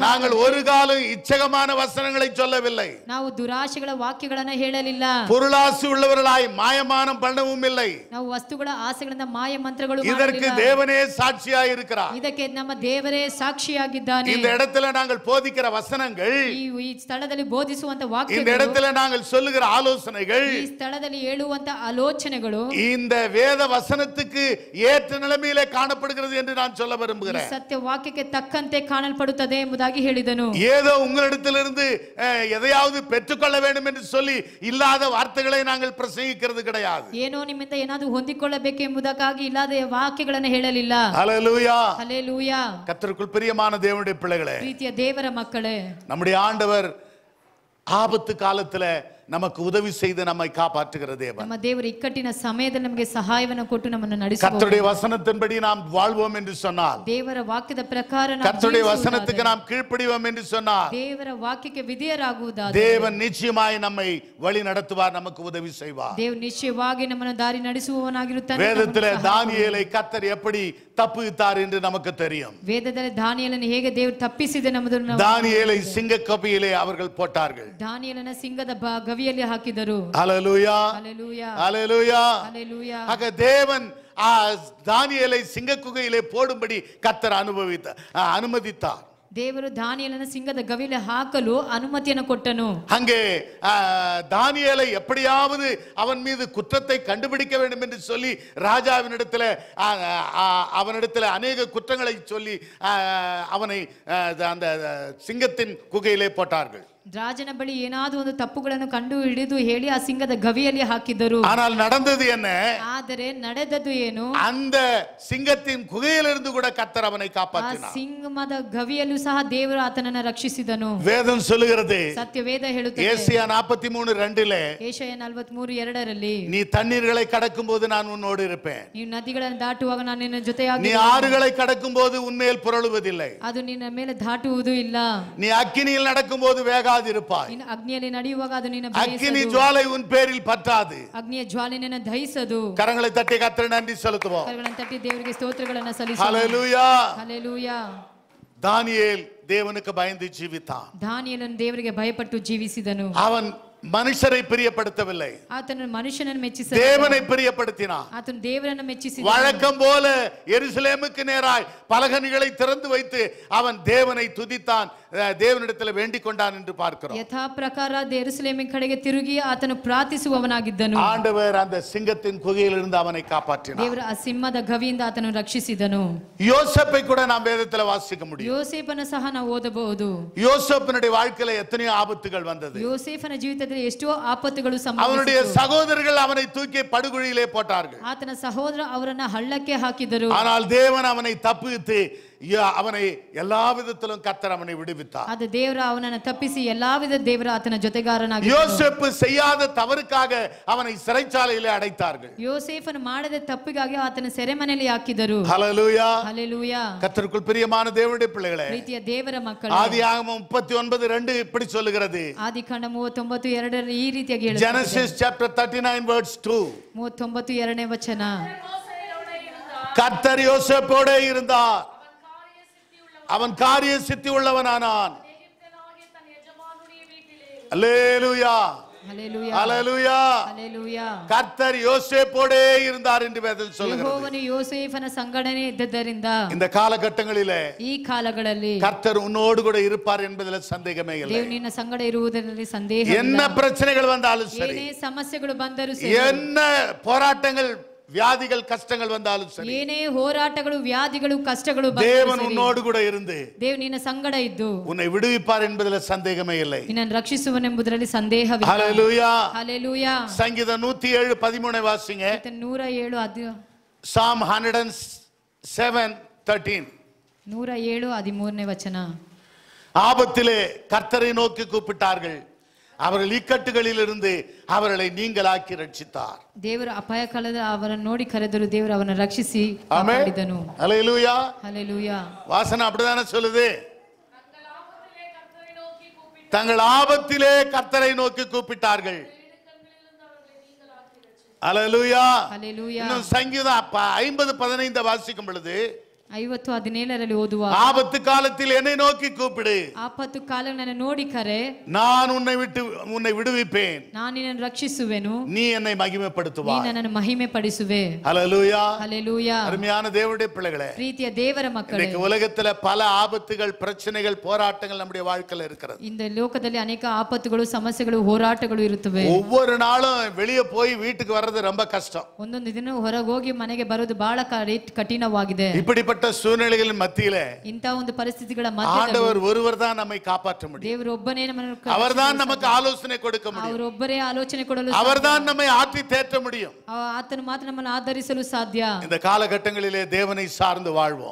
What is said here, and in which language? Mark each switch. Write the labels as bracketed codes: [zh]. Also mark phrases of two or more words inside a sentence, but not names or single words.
[ta] நாங்கள் ஒரு காலம் இச்சகமான வசனங்களை சொல்லவில்லை, [kn] ನಾವು ದುರಾಶೆಗಳ ವಾಕ್ಯಗಳನ್ನ ಹೇಳಲಿಲ್ಲ, [ta] பொருளாசி உள்ளவர்களாய் மாயமானம் பண்ணவும் இல்லை. [kn] ನಾವು ವಸ್ತುಗಳ ಆಸೆಗಳಿಂದ ಮಾಯ ಮಂತ್ರಗಳು [ta] இதற்கு [kn] ಮಾಡಲಿಲ್ಲ. [ta] தேவனே சாட்சியாய் இருக்கிறார். [kn] ಇದಕ್ಕೆ ನಮ್ಮ ದೇವರೇ ಸಾಕ್ಷಿಯಾಗಿದ್ದಾನೆ. [ta] இந்த இடத்துல நாங்கள் போதிக்கிற வசனங்கள், [kn] ಈ ಸ್ಥಳದಲ್ಲಿ ಬೋಧಿಸುವಂತ [ta] இந்த [kn] ವಾಕ್ಯಗಳು, [ta] இடத்துல நாங்கள் சொல்லுகிற ஆலோசனைகள், [kn] ಈ ಸ್ಥಳದಲ್ಲಿ ಹೇಳುವಂತ ಆಲೋಚನೆಗಳು [ta] இந்த வேத வசனத்துக்கு ஏற்ற நிலைமையிலே காணப்படுகிறது என்று நான் சொல்ல [kn] ಈ [ta] விரும்புகிறேன். [kn] ಸತ್ಯ ವಾಕ್ಯಕ್ಕೆ ತಕ್ಕಂತೆ ಕಾಣಲ್ಪಡುತ್ತದೆ ಎಂಬುದಾಗಿ ಹೇಳಿದನು. [ta] ஏதோ உங்களிடத்திலிருந்து எதையாவது பெற்றுக்கொள்ள வேண்டும் என்று சொல்லி இல்லாத வார்த்தைகளை நாங்கள் பிரசங்கிக்கிறது கிடையாது. [kn] ಏನೋ ನಿಮ್ಮಿಂದ ಏನಾದರೂ ಹೊಂದಿಕೊಳ್ಳಬೇಕು ಎಂಬುದಕ್ಕಾಗಿ ಇಲ್ಲದ ವಾಕ್ಯಗಳನ್ನು ಹೇಳಲಿಲ್ಲ. [ta] ஹல்லேலூயா. [kn] ಹಲ್ಲೇಲೂಯಾ. [ta] கர்த்தருக்குள் பிரியமான தேவனுடைய பிள்ளைகளே, [kn] ಪ್ರೀತಿಯ ದೇವರ ಮಕ್ಕಳೇ, [ta] நம்முடைய ஆண்டவர் ஆபத்து காலத்துல நமக்கு உதவி செய்து நம்மை காப்பாற்றுகிற தேவன். [kn] ನಮ್ಮ ದೇವರು ಇಕ್ಕಟ್ಟಿನ ಸಮಯದಲ್ಲಿ ನಮಗೆ ಸಹಾಯವನ್ನು ಕೊಟ್ಟು ನಮ್ಮನ್ನು ನಡೆಸುವವರು. [ta] கர்த்தருடைய வசனத்தின்படி நாம் வாழ்வோம் என்று சொன்னால், [kn] ದೇವರ ವಾಕ್ಯದ ಪ್ರಕಾರ ನಾವು [ta] கர்த்தருடைய [kn] ಜೀವಿಸುವುದಾದರೆ, [ta] வசனத்துக்கு நாம் கீழ்ப்படிவோம் என்று சொன்னால், [kn] ದೇವರ ವಾಕ್ಯಕ್ಕೆ ವಿಧೇಯರಾಗುವುದಾದರೆ [ta] தேவன் நிச்சயமாய் நம்மை வழி நடத்துவார், நமக்கு உதவி செய்வார். [kn] ದೇವರು ನಿಶ್ಚಯವಾಗಿ ನಮ್ಮನ್ನು ದಾರಿ ನಡೆಸುವವನಾಗಿರುತ್ತಾನೆ. [ta] வேதத்திலே தானியேலை கர்த்தர் எப்படி தப்புவித்தார் என்று நமக்கு தெரியும். [kn] ವೇದದಲ್ಲಿ ದಾನಿಯೇಲನ್ನು ಹೇಗೆ ದೇವರು ತಪ್ಪಿಸಿದೆ ಎಂಬುದನ್ನು ನಾವು [ta] தானியேலை சிங்கக்கபியிலே அவர்கள் போட்டார்கள். [kn] ದಾನಿಯೇಲನ ಸಿಂಗದ ಗವಿಯಲ್ಲಿ ಹಾಕಿದರು. [ta] ஹல்லேலூயா. [kn] ಹಲ್ಲೇಲೂಯಾ. [ta] ஹல்லேலூயா. [kn] ಹಲ್ಲೇಲೂಯಾ. [ta] ஆக தேவன் தானியேலை சிங்க குகையிலே போடும்படி கர்த்தர் அனுமதித்தார். [kn] ದೇವರು ದಾನಿಯೇಲನ ಸಿಂಗದ ಗವಿಯಲ್ಲಿ ಹಾಕಲು ಅನುಮತಿಯನ್ನು ಕೊಟ್ಟನು. [ta] அங்கே தானியேலை எப்படியாவது அவன் மீது குற்றத்தை கண்டுபிடிக்க வேண்டும் என்று சொல்லி அவனிடத்தில் அநேக குற்றங்களை சொல்லி அவனை அந்த சிங்கத்தின் குகையிலே போட்டார்கள். [kn] ರಾಜನ ಬಳಿ ಏನಾದರೂ ಒಂದು ತಪ್ಪುಗಳನ್ನು ಕಂಡು ಹಿಡಿದು ಹೇಳಿ ಆ ಸಿಂಗದ ಗವಿಯಲ್ಲಿ ಹಾಕಿದ್ದರು. [ta] ஆனால் நடந்தது என்ன? [kn] ಆದರೆ ನಡೆದದ್ದು ಏನು? [ta] அந்த சிங்கத்தின் குகையிலிருந்து கூட கர்த்தர் அவனை காப்பாற்றினார். [kn] ಸಿಂಗದ ಗವಿಯಲ್ಲೂ ಸಹ ದೇವರು ಆತನನ್ನು ರಕ್ಷಿಸಿದನು. [ta] வேதம் சொல்லுகிறது, [kn] ಸತ್ಯವೇದ ಹೇಳುತ್ತದೆ, [ta] ஏசாயா 43:2 [kn] ಏಷಯ 43:2 [ta] நீ தண்ணீர்களை கடக்கும் போது நான் உன்னோடு இருப்பேன், [kn] ನೀವು ನದಿಗಳನ್ನು ದಾಟುವಾಗ ನಾನು ನಿನ್ನ ಜೊತೆಯಾಗಿ, [ta] நீ ஆறுகளை கடக்கும் போது உன்மேல் புரளுவதில்லை, [kn] ಅದು ನಿನ್ನ ಮೇಲೆ ದಾಟುವುದು ಇಲ್ಲ, [ta] நீ அக்கினியில் நடக்கும் போது வேகாதிருப்பாய், [kn] ನೀನು ಅಗ್ನಿಯಲ್ಲಿ ನಡೆಯುವಾಗ ಅದು ನಿನ್ನ [ta] அக்கினி ஜுவாலை உன் பேரில் பற்றாது. [kn] ಅಗ್ನಿಯ ಜ್ವಾಲೆ ನಿನ್ನ ದಹಿಸದು. [ta] கரங்களை தட்டி கர்த்தருக்கு நன்றி செலுத்துவோம். [kn] ಕರಗಳನ್ನು ತಟ್ಟಿ ದೇವರಿಗೆ ಸ್ತೋತ್ರಗಳನ್ನು ಸಲ್ಲಿಸೋಣ. [ta] ஹல்லேலூயா. [kn] ಹಲ್ಲೇಲೂಯಾ. [ta] தானியேல் தேவனுக்கு பயந்து ஜீவித்தான். [kn] ದಾನಿಯೇಲನು ದೇವರಿಗೆ ಭಯಪಟ್ಟು ಜೀವಿಸಿದನು. [ta] அவன் மனுஷரை பிரியப்படுத்தவில்லை, [kn] ಆತನು ಮನುಷ್ಯನನ್ನು ಮೆಚ್ಚಿಸ [ta] தேவனை பிரியப்படுத்தினான். [kn] ಆತನು ದೇವರನ್ನು ಮೆಚ್ಚಿಸಿ [ta] வழக்கம் போல எருசலேமுக்கு நேராய் பலகணிகளை திறந்து வைத்து அவன் தேவனை துதித்தான், தேவனிடத்தில் வேண்டிக் கொண்டான் என்று பார்க்கிறோம். [kn] ಯಥಾ ಪ್ರಕಾರ ಯೆರೂಸಲೇಮಿನ ಕಡೆಗೆ ತಿರುಗಿ ಆತನು ಪ್ರಾರ್ಥಿಸುವವನಾಗಿದ್ದನು. [ta] ஆண்டவர் அந்த சிங்கத்தின் குகையிலிருந்து அவனை காப்பாற்றினார். [kn] ದೇವರ ಆ ಸಿಂಹದ ಗವಿಯಿಂದ ಆತನು ರಕ್ಷಿಸಿದನು. [ta] யோசேப்பை கூட நாம் வேதத்துல வாசிக்க முடியும். [kn] ಯೋಸೇಫನ ಸಹ ನಾವು ಓದಬಹುದು. [ta] யோசேப்பினுடைய வாழ்க்கையில எத்தனையோ ஆபத்துகள் வந்தது. [kn] ಯೋಸೇಫನ ಜೀವಿತದಲ್ಲಿ ಎಷ್ಟೋ ಆಪತ್ತುಗಳು [ta] அவனுடைய [kn] ಸಂಭವಿಸಿತು. [ta] சகோதரர்கள் அவனை தூக்கி படுகுழியிலே போட்டார்கள். [kn] ಆತನ ಸಹೋದರ ಅವರನ್ನ ಹಳ್ಳಕ್ಕೆ ಹಾಕಿದರು. [ta] ஆனால் தேவன் அவனை தப்புவித்து அவனை எல்லா விதத்திலும் கர்த்தர் அவனை விடுவித்தார். [kn] ಅದು ದೇವರ ಅವನನ್ನು ತಪ್ಪಿಸಿ ಎಲ್ಲಾ ವಿಧ ದೇವರ ಆತನ ಜೊತೆಗಾರನಾಗಿದ್ದನು. [ta] யோசேப்பு செய்யாத தவறுக்காக அவனை சிறைச்சாலையிலே அடைத்தார்கள். [kn] ಯೋಸೇಫನು ಮಾಡದ ತಪ್ಪಿಗಾಗಿ ಆತನ ಸೆರೆಮನೆಯಲ್ಲಿ ಹಾಕಿದರು. [ta] ஹல்லேலூயா. [kn] ಹಲ್ಲೆಲೂಯಾ. [ta] கர்த்தருக்குள் பிரியமான தேவனுடைய பிள்ளைகளே, [kn] ಪ್ರೀತಿಯ ದೇವರ ಮಕ್ಕಳೇ, [ta] ஆதியாகமம் 39:2 இப்படி சொல்லுகிறது. [kn] ಆದಿಕಾಂಡ 39:2 ಈ ರೀತಿಯಾಗಿ ಹೇಳುತ್ತದೆ. [en] Genesis chapter 39 verse 2. [kn] 39 ವಚನ. [ta] கர்த்தர் யோசேப்போடே இருந்தார், அவன் காரிய சித்தி உள்ளவனானான். அல்லேலூயா, [kn] ಹಲ್ಲೆಲೂಯಾ, [ta] அல்லேலூயா. [kn] ಹಲ್ಲೆಲೂಯಾ. [ta] கர்த்தர் யோசேப்போடே இருந்தார் என்று வேதம் சொல்கிறது. [kn] ಯೆಹೋವನು ಯೋಸೇಫನ ಸಂಗಡನೆ ಇದ್ದದರಿಂದ [ta] இந்த காலகட்டங்களிலே [kn] ಈ ಕಾಲಗಳಲ್ಲಿ [ta] கர்த்தர் உன்னோடு கூட இருப்பார் என்பதில் சந்தேகமே இல்லை. [kn] ದೇವರು ನಿನ್ನ ಸಂಗಡ ಇರುವುದರಲ್ಲಿ ಸಂದೇಹ [ta] என்ன பிரச்சனைகள் வந்தாலும் சரி, [kn] ಏನೇ ಸಮಸ್ಯೆಗಳು ಬಂದರೂ ಸರಿ, [ta] என்ன போராட்டங்கள் வியாதிகள் கஷ்டங்கள் வந்தாலும் சரி, [kn] ಏನೇ ಹೋರಾಟಗಳು ವ್ಯಾಧಿಗಳು ಕಷ್ಟಗಳು ಬಂದರೂ [ta] தேவன் [kn] ಸರಿ, [ta] உன்னோடு கூட இருந்து [kn] ದೇವರು ನಿನ್ನ ಸಂಗಡ ಇದ್ದು [ta] உன்னை விடுவிப்பார் என்பதில் சந்தேகமே இல்லை. [kn] ನಿನ್ನನ್ನು ರಕ್ಷಿಸುವನೆಂಬುದರಲ್ಲಿ ಸಂದೇಹವಿಲ್ಲ. [ta] ஹல்லேலூயா. [kn] ಹಲ್ಲೆಲೂಯಾ. [ta] சங்கீதம் 107:13 வாசிங்க. 107 [en] Psalm 107:13. [kn] 107:13 ವಚನ. [ta] ஆபத்திலே கர்த்தரை நோக்கி கூப்பிட்டார்கள், அவர்கள் இக்கட்டுகளில் இருந்து அவர்களை நீங்களாக்கி ரட்சித்தார். [kn] ದೇವರ ಅಪಾಯ ಕಾಲದ ಅವರನ್ನು ನೋಡಿ ಕರೆದರು, ದೇವರು ಅವರನ್ನು ರಕ್ಷಿಸಿ [ta] ஆமென். [kn] ಕಾಪಾಡಿದನು. [ta] ஹல்லேலூயா. [kn] ಹಲ್ಲೆಲೂಯಾ. [ta] வாசனை அப்படிதானே சொல்லுது. தங்கள் ஆபத்திலே கர்த்தரை நோக்கி கூப்பிட்டார்கள். ஹல்லேலூயா. [kn] ಹಲ್ಲೆಲೂಯಾ. [ta] இன்னும் சங்கீதம் 50:15 வாசிக்கும் பொழுது [kn] 50:17 ಓದುವ, [ta] ஆபத்து காலத்தில் என்னை நோக்கி கூப்பிடு, [kn] ಆಪತ್ತು ಕಾಲ ನನ್ನ ನೋಡಿ ಕರೆ, [ta] நான் உன்னை விடுவிப்பேன், [kn] ನಾನು ನಿನ್ನನ್ನು ರಕ್ಷಿಸುವೆನು, [ta] நீ என்னை [kn] ನೀ [ta] மகிமைப்படுத்துவாய். [kn] ನನ್ನನ್ನು ಮಹಿಮೆ ಪಡಿಸುವೆ. [ta] ஹல்லேலூயா. [kn] ಹಲ್ಲೆಲೂಯಾ. [ta] அருமையான தேவனுடைய பிள்ளைகளே, [kn] ಪ್ರೀತಿಯ ದೇವರ ಮಕ್ಕಳೇ, [ta] இன்னைக்கு உலகத்துல பல ஆபத்துகள், பிரச்சனைகள், போராட்டங்கள் நம்முடைய வாழ்க்கையில இருக்கிறது. [kn] இந்த ಲೋಕದಲ್ಲಿ ಅನೇಕ ಆಪತ್ತುಗಳು, ಸಮಸ್ಯೆಗಳು, ಹೋರಾಟಗಳು ಇರುತ್ತವೆ. [ta] ஒவ்வொரு நாளும் வெளியே போய் வீட்டுக்கு வர்றது ரொம்ப கஷ்டம். [kn] ಒಂದೊಂದು ದಿನ ಹೊರಗೆ ಹೋಗಿ ಮನೆಗೆ ಬರೋದು ಬಹಳ ಕಠಿಣವಾಗಿದೆ. [ta] இப்படிப்பட்ட சூழ்நிலைகளின் மத்தியிலே [kn] ಇಂಥ ಒಂದು ಪರಿಸ್ಥಿತಿಗಳ ಮಧ್ಯದಲ್ಲಿ [ta] ஆண்டவர் ஒருவர் தான் நம்மை காப்பாற்ற முடியும். [kn] ದೇವರು ಒಬ್ಬನೇ ನಮ್ಮನ್ನು [ta] அவர்தான் நமக்கு ஆலோசனை கொடுக்க முடியும். [kn] ಅವರೊಬ್ಬರೇ ಆಲೋಚನೆ ಕೊಡಲು [ta] அவர்தான் நம்மை ஆற்றி தேற்ற முடியும். [kn] ಆತನು ಮಾತ್ರ ನಮ್ಮನ್ನು ಆಧರಿಸಲು ಸಾಧ್ಯ. [ta] இந்த காலகட்டங்களிலே தேவனை சார்ந்து வாழ்வோம்.